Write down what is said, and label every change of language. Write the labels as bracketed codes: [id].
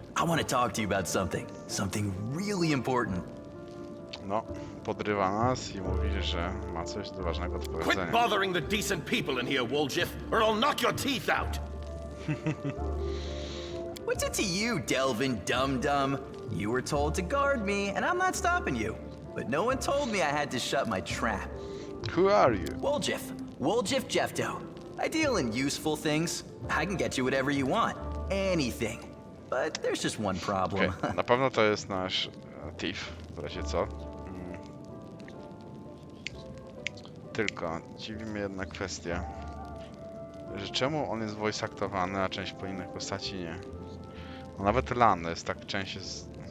[en] I want to talk to you about something. Something really important. [pl] No, podrywa nas i mówi, że ma coś ważnego do [en] Quit [pl] powiedzenia. [en] bothering the decent people in here, Wolgiff, or I'll knock your teeth out! What's it to you, Delvin Dum-Dum? You were told to guard me, and I'm not stopping you. But no one told me I had to shut my trap. Who are you? Wolgiff. Wolgiff Jeffto. I deal in useful things. I can get you whatever you want. Anything. But there's just one problem. Okay. [pl] Na pewno to jest nasz thief, w razie co. Tylko dziwi mnie jedna kwestia, że czemu on jest voice aktowany, a część po innych postaci nie. No nawet Lan jest tak część jest...